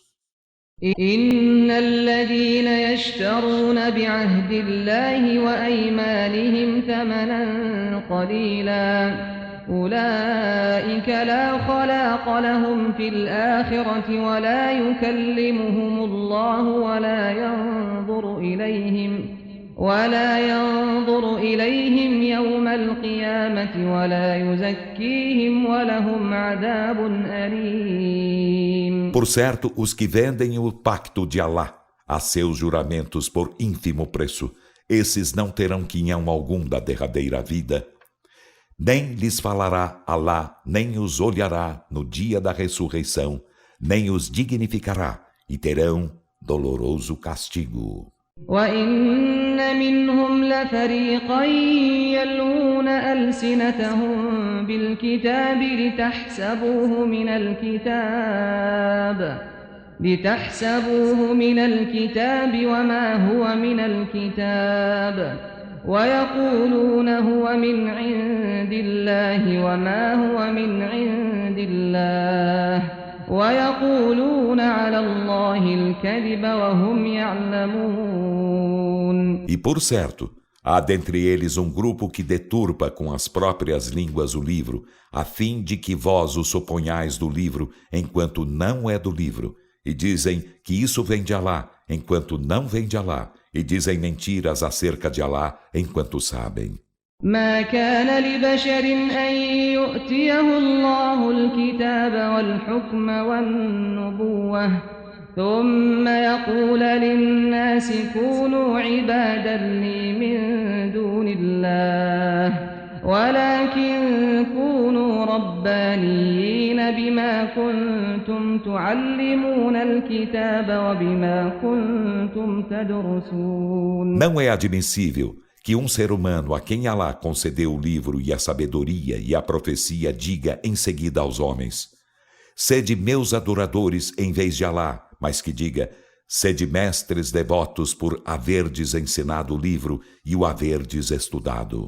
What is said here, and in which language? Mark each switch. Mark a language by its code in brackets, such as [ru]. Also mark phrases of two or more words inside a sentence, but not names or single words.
[ar] إن الذين يشترون بعهد الله وأيمانهم ثمنا قليلا أولئك لا خلاق لهم في الآخرة ولا يكلمهم الله ولا ينظر إليهم يوم القيامة ولا يزكيهم ولهم عذاب أليم. [pt] Por certo, os que vendem o pacto de Alá a seus juramentos por ínfimo preço, esses não terão quinhão algum da derradeira vida. Nem lhes falará Alá, nem os olhará no dia da ressurreição, nem os dignificará, e terão doloroso castigo. [ar] وَإِنَّ مِنْهُمْ لَفَرِيقًا يَلْوُونَ أَلْسِنَتَهُم بِالْكِتَابِ لِتَحْسَبُوهُ مِنَ الْكِتَابِ وَمَا هُوَ مِنَ الْكِتَابِ وَيَقُولُونَ هُوَ مِنْ عِندِ اللَّهِ وَمَا هُوَ مِنْ عِندِ اللَّهِ وَيَقُولُونَ عَلَى اللَّهِ الْكَذِبَ وَهُمْ يَعْلَمُونَ. [pt] E por certo, há dentre eles um grupo que deturpa com as próprias línguas o livro, a fim de que vós o suponhais do livro, enquanto não é do livro, e dizem que isso vem de Alá, enquanto não vem de Alá, e dizem mentiras acerca de Alá, enquanto sabem. [ar] ما كان لبشر أن يؤتيه الله الكتاب والحكم والنبوة ثم يقول للناس كونوا عبادا لي من دون الله ولكن كونوا ربانيين بما كنتم تعلمون الكتاب وبما كنتم تدرسون. [pt] Não é admissível que um ser humano a quem Alá concedeu o livro e a sabedoria e a profecia diga em seguida aos homens: sede meus adoradores em vez de Alá, mas que diga: sede mestres devotos por haverdes ensinado o livro e o haverdes estudado.